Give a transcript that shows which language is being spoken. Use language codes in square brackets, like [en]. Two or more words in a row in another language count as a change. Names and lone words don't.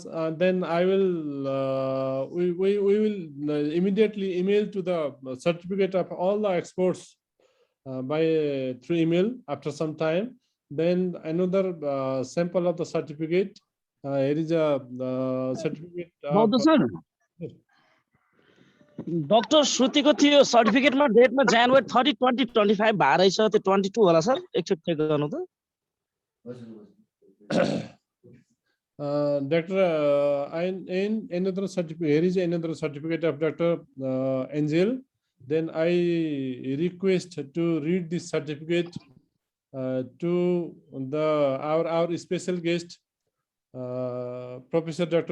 [en] Then I will, we will immediately email to the certificate of all the experts through email after some time. Then another sample of the certificate. Here is a certificate. [ne] Dr. Shruti ko थियो certificate ma date ma January 30, 2025 bharai cha, त्यो 22 होला sir. एकचोटि check गर्नु त. [en] Dr. Another certificate. Here is another certificate of Dr. Angel. Then I request to read this certificate to our special guest, Professor Dr.